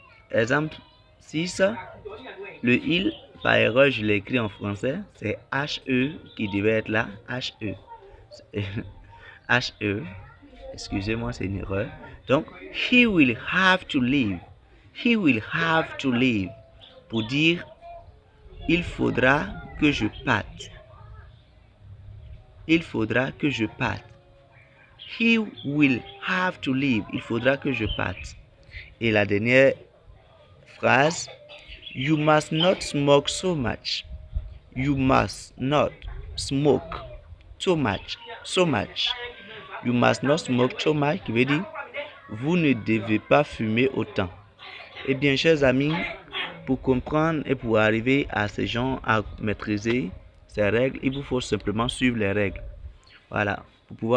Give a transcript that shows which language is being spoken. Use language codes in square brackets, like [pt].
[fr] Exemple 6. Le il, par erreur, je l'ai écrit en français. C'est H-E qui devait être là. H-E. H-E. Excusez-moi, c'est une erreur. [en] Donc, he will have to leave. He will have to leave. [fr] Pour dire, il faudra que je parte. Il faudra que je parte. [en] He will have to leave. [fr] Il faudra que je parte. Et la dernière phrase, [en] you must not smoke so much. You must not smoke so much. So much. You must not smoke so much, [fr] qui veut dire, vous ne devez pas fumer autant. Eh bien, chers amis, pour comprendre et pour arriver à ces gens à maîtriser ces règles, il vous faut simplement suivre les règles. Voilà, pour pouvoir